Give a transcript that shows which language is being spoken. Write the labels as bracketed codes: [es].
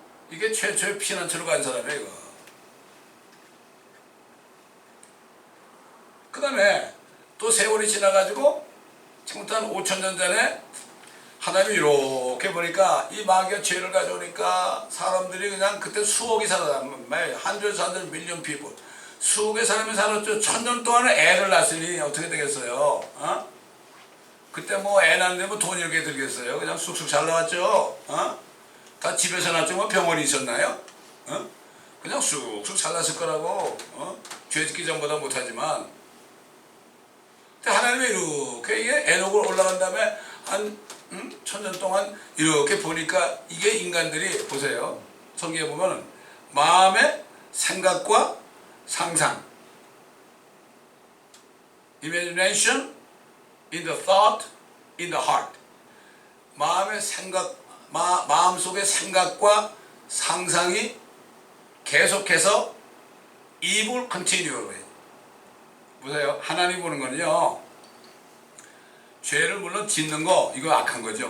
[ko] 이게 최초의 피난처로 간 사람이에요, 이거. 그 다음에 또 세월이 지나가지고 지금부터 한 5,000년 전에 하나님이 이렇게 보니까 이 마귀가 죄를 가져오니까 사람들이 그냥 그때 수억이 살았다. [en] hundred million people. [ko] 수억의 사람이 살았죠. 1,000년 동안에 애를 낳았으니 어떻게 되겠어요? 그때 뭐 애 낳는데 뭐 돈이 이렇게 들겠어요? 그냥 쑥쑥 잘 나왔죠? 다 집에서 낳았죠? 뭐 병원이 있었나요? 그냥 쑥쑥 잘 났을 거라고. 죄 짓기 전보다 못하지만. 하나님이 이렇게 이게 에녹을 올라간 다음에 한 1,000년 동안 이렇게 보니까 이게 인간들이 보세요. 성경에 보면 마음의 생각과 상상. [en] imagination, in the thought, in the heart. [ko] 마음의 생각, 마음속의 생각과 상상이 계속해서 [en] evil continually. [ko] 보세요. 하나님 보는 거는요, 죄를 물론 짓는 거 이거 악한 거죠.